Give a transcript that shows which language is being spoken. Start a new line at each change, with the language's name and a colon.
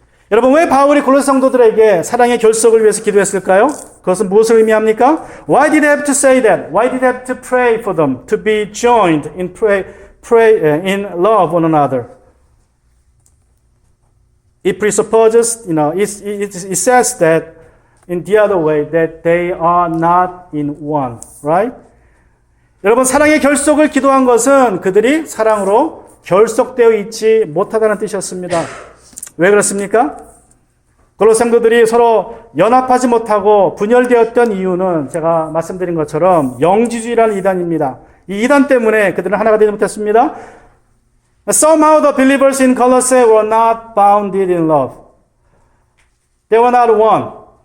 Korean: 여러분, 왜 바울이 골로새 성도들에게 사랑의 결속을 위해서 기도했을까요? 그것은 무엇을 의미합니까?
English: Why did he have to say that? Why did he have to pray for them to be joined in in love one another? It presupposes, it says that in the other way that they are not in one, right?
Korean: 여러분, 사랑의 결속을 기도한 것은 그들이 사랑으로 결속되어 있지 못하다는 뜻이었습니다. 왜 그렇습니까? 골로새 성도들이 서로 연합하지 못하고 분열되었던 이유는 제가 말씀드린 것처럼 영지주의라는 이단입니다. 이 이단 때문에 그들은 하나가 되지 못했습니다.
English: Somehow the believers in Colossae were not bounded in love. They were not one.